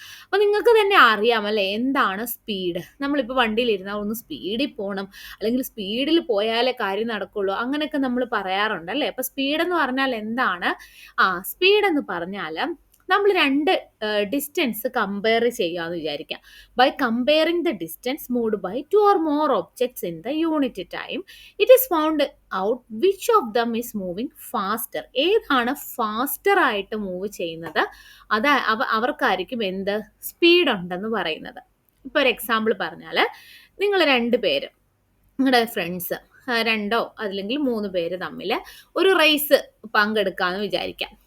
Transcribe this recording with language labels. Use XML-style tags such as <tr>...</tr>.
<ml>അപ്പോൾ നിങ്ങൾക്ക് തന്നെ അറിയാം അല്ലേ എന്താണ് സ്പീഡ്? നമ്മളിപ്പോൾ വണ്ടിയിലിരുന്നാൽ ഒന്ന് സ്പീഡിൽ പോകണം, അല്ലെങ്കിൽ സ്പീഡിൽ പോയാലേ കാര്യം നടക്കുള്ളൂ, അങ്ങനെയൊക്കെ നമ്മൾ പറയാറുണ്ട് അല്ലേ? അപ്പോൾ സ്പീഡ് എന്ന് പറഞ്ഞാൽ എന്താണ്? സ്പീഡ് എന്ന് പറഞ്ഞാൽ നമ്മൾ 2 ഡിസ്റ്റൻസ് കമ്പയർ ചെയ്യാമെന്ന് വിചാരിക്കാം.</ml> <en>By comparing the distance moved by 2 or more objects in the unit time, it is found out which of them is moving faster.</en> <ml>ഏതാണ് ഫാസ്റ്റർ ആയിട്ട് മൂവ് ചെയ്യുന്നത്? അവർക്കായിരിക്കും എന്ത് സ്പീഡ് ഉണ്ടെന്ന് പറയുന്നത്. ഇപ്പോൾ ഒരു എക്സാമ്പിൾ പറഞ്ഞാൽ, നിങ്ങൾ 2 പേര്, നിങ്ങളുടെ ഫ്രണ്ട്സ് 2 അല്ലെങ്കിൽ 3 പേര് തമ്മിൽ ഒരു റേസ് പങ്കെടുക്കാമെന്ന് വിചാരിക്കാം.</ml>